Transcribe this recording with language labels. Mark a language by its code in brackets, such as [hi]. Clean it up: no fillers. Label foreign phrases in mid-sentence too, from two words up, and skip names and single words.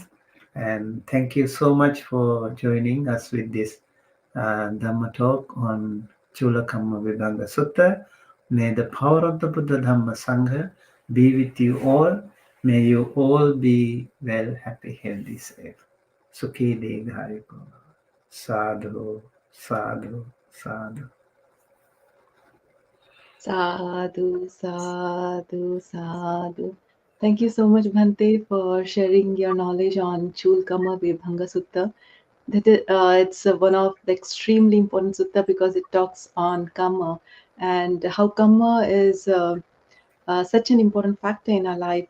[en] And thank you so much for joining us with this Dhamma talk on Cūla-kammavibhaṅga Sutta. May the power of the [pi] Buddha Dhamma Sangha [en] be with you all. May you all be well, happy, healthy, safe. [pi] Sukhi Degharipo. Sadhu, sadhu, sadhu. Sadhu, sadhu, sadhu. [en] Thank you so much, Bhante, for sharing your knowledge on Cūla-kammavibhaṅga Sutta. It's one of the extremely important sutta because it talks on karma and how karma is such an important factor in our life.